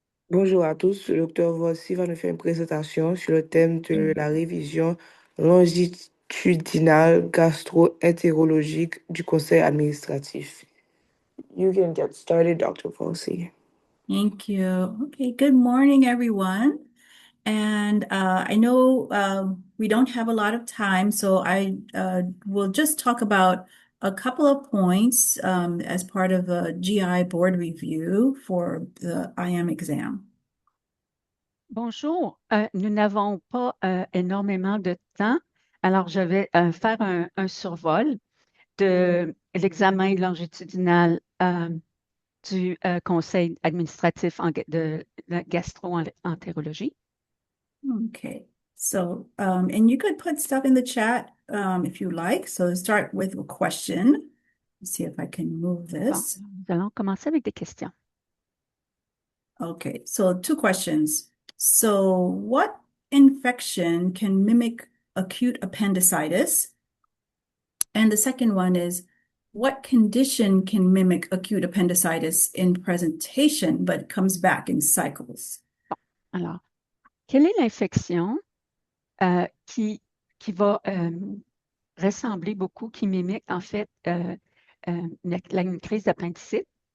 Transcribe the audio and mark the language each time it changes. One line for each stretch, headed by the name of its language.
French: Bonjour à tous, le docteur Volcy va nous faire une présentation sur le thème de la révision longitudinale gastro-entérologique du conseil administratif.
English: You can get started, Dr. Volcy. Thank you. Okay, good morning, everyone. And I know we don't have a lot of time, so I will just talk about a couple of points as part of a GI board review for the IM exam.
French: Bonjour, nous n'avons pas énormément de temps, alors je vais faire un survol de l'examen longitudinal du conseil administratif de la gastroentérologie.
English: Okay, so and you could put stuff in the chat if you like. So start with a question. Let's see if I can move
French: Bon,
English: this.
French: nous allons commencer avec des questions.
English: Okay, so two questions. So, what infection can mimic acute appendicitis? And the second one is, what condition can mimic acute appendicitis in presentation but comes back in cycles?
French: Alors, quelle est l'infection qui va ressembler beaucoup, qui mimique en fait une crise d'appendicite?